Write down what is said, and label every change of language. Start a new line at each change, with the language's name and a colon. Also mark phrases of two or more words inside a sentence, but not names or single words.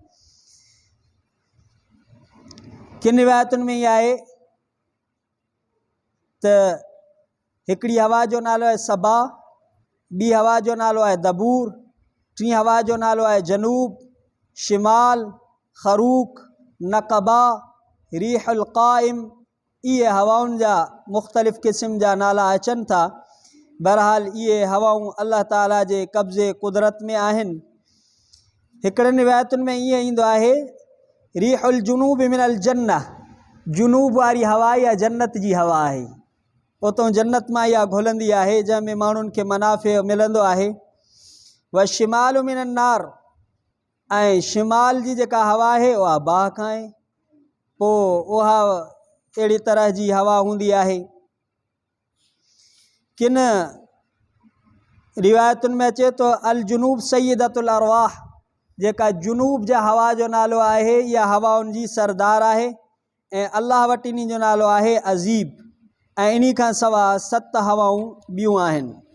Sindhi: किन रिवायतुनि में इहा आहे त हिकिड़ी हवा जो नालो आहे सबा, ॿी हवा जो नालो आहे दबूर, टी हवा जो नालो आहे जनूब, शिमाल, ख़रूक, नक़बा, रीहुल क़ाइम, इहे हवाउनि जा मुख़्तलिफ़ क़िस्म जा नाला अचनि था। बहरहाल इहे हवाऊं अल्लाह ताला जे कब्ज़े कुदरत में आहिनि। हिकिड़नि रिवायतुनि में ईअं ईंदो आहे
Arabic: ريح الجنوب من الجنة,
Sindhi: जुनूब वारी हवा या जन्नत जी हवा आहे, उतां जन्नत मां इहा घुलंदी आहे जंहिंमें माण्हुनि खे मनाफ़े मिलंदो आहे।
Arabic: والشمال من النار,
Sindhi: ऐं शिमाल जी जेका हवा आहे उहा बाहि खां आहे, पोइ उहा अहिड़ी तरह जी हवा हूंदी आहे। किन रिवायतुनि में अचे थो
Arabic: الجنوب سيدة الأرواح,
Sindhi: जेका जुनूब जा हवा जो नालो आहे इहा हवाउनि जी सरदार आहे ऐं अल्लाह वटि इन जो नालो आहे अज़ीब, ऐं इन खां सवाइ 7 हवाऊं ॿियूं आहिनि।